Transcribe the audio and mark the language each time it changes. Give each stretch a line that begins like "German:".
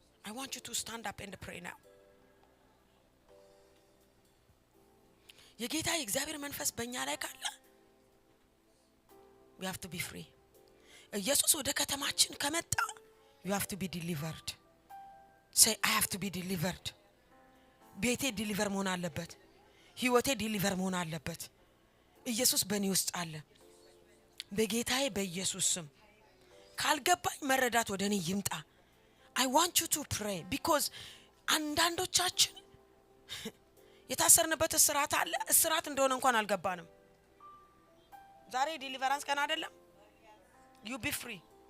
English: I want you to stand up and pray now.
Amharic: የጌታ የእግዚአብሔር መንፈስ በእኛ ላይ ካለ
English: we have to be free.
Amharic: ኢየሱስ ወደ ከተማችን ከመጣ
English: you have to be delivered. Say I have to be delivered.
Amharic: ቤቴ ዲሊቨር መሆን አለበት። ህይወቴ ዲሊቨር መሆን አለበት። ኢየሱስ በእኔ ውስጥ አለ። በጌታዬ በኢየሱስ ስም ካልገባኝ መረዳት ወደ እኔ ይምጣ።
English: I want you to pray because
Amharic: አንዳንዶቻችን የታሰርንበት እስራት አለ። እስራት እንደሆነ እንኳን አልገባንም። ዛሬ ዲሊቨራንስ ቀን አይደለም?
English: you be free.